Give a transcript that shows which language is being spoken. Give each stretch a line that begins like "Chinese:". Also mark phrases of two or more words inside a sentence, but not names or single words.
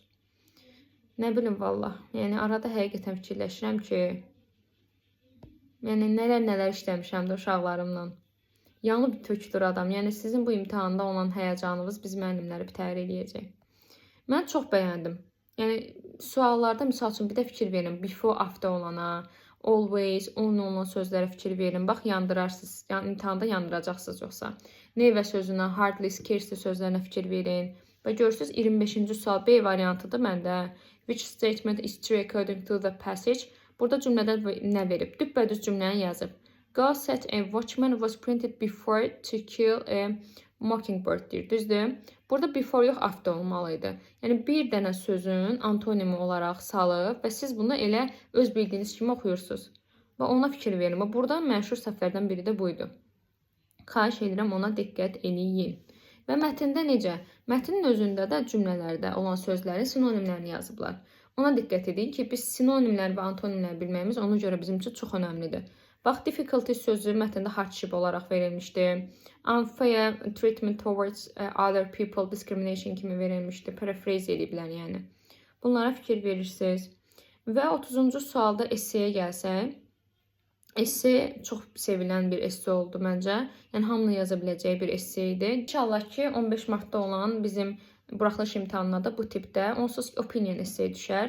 Azerbaijani: Nə bilim vallah, yəni arada həqiqətən fikirləşirəm ki, yəni nələr işləmişəm də uşaqlarımla. Yanı bir tökdür adam. Yəni sizin bu imtihanda olan həyəcanınız biz müəllimləri bitər eləyəcək. Mən çox bəyəndim. Yəni suallarda misal üçün bir də fikir verin.
English: Before, after olana, always,
Azerbaijani: onunla olan sözlərə fikir verin. Bax, yandırarsınız. Yəni imtahanda yandıracaqsınız yoxsa. Never sözünə,
English: hardly, scarcely
Azerbaijani: sözlərinə fikir verin. Və görürsünüz 25-ci sual B variantıdır məndə.
English: Which statement is true according to the passage?
Azerbaijani: Burada cümlədə nə verib? Düppədüz cümləni yazıb.
English: God said a watchman was printed before to kill a mockingbird deyir.
Azerbaijani: Düzdür? Burada before yox, after olmalıydı. Yəni bir dənə sözün antonimi olaraq salıb və siz bunu elə öz bildiyiniz kimi oxuyursunuz. Və ona fikir verin. Burada məşhur səhvlərdən biri də buydu. Xahiş edirəm, ona diqqət eləyin. Və mətndə necə? Mətnin özündə də cümlələrdə olan sözlərin sinonimlərini yazıblar. Ona diqqət edin ki, biz sinonimlər və antonimlər bilməyimiz ona görə bizim üçün çox önəmlidir. Bax, difficulty sözü mətndə hardship olaraq verilmişdi.
English: Unfair treatment towards other people, discrimination
Azerbaijani: kimi verilmişdi. Paraphrase ediblər yəni. Bunlara fikir verirsiniz. Və 30-cu sualda esseyə gəlsək. Esse çox sevilən bir esse oldu məncə. Yəni hamının yaza biləcəyi bir esse idi. İnşallah ki 15 martda olan bizim buraxılış imtahanına da bu tipdə onsuz opinion esse düşər.